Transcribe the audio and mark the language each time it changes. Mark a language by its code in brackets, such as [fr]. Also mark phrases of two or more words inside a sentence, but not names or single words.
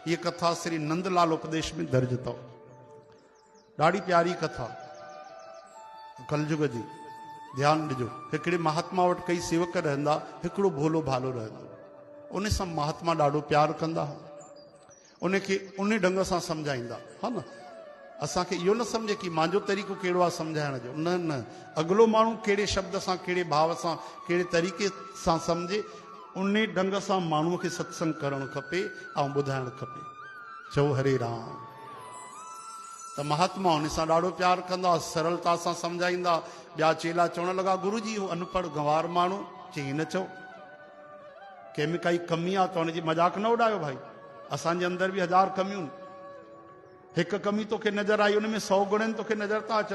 [sd] ये कथा श्री नंदलाल उपदेश में दर्ज अथव। ॾाढी प्यारी कथा कलयुग जी। ध्यान ॾिजो, हिकिड़े महात्मा वटि कई सेवक रहंदा, हिकिड़ो भोलो भालो रहंदो। उन सां महात्मा ॾाढो प्यार कंदा, उनखे उन ढंग सां सम्झाईंदा, हा न। असांखे इहो न सम्झे कि मुंहिंजो तरीक़ो कहिड़ो आहे सम्झाइण जो, न न, अॻिलो माण्हू कहिड़े शब्द सां, कहिड़े भाव सां, कहिड़े तरीक़े सां सम्झे, उन ढंग सां माण्हूअ खे सत्संग करणु खपे ऐं ॿुधाइणु खपे। चओ हरे राम। त महात्मा उन सां ॾाढो प्यार कंदा, सरलता सां सम्झाईंदा। ॿिया चेला चवण लॻा, गुरु जी उहो अनपढ़ गंवार माण्हू, चई न चओ, कंहिंमें काई कमी आहे त हुनजी मज़ाक न उॾायो भाई, असांजे अंदरि बि 1000 कमियूं आहिनि। हिकु कमी तोखे नज़र आई, उन में 100 गुण आहिनि, तोखे नज़र था अचनि।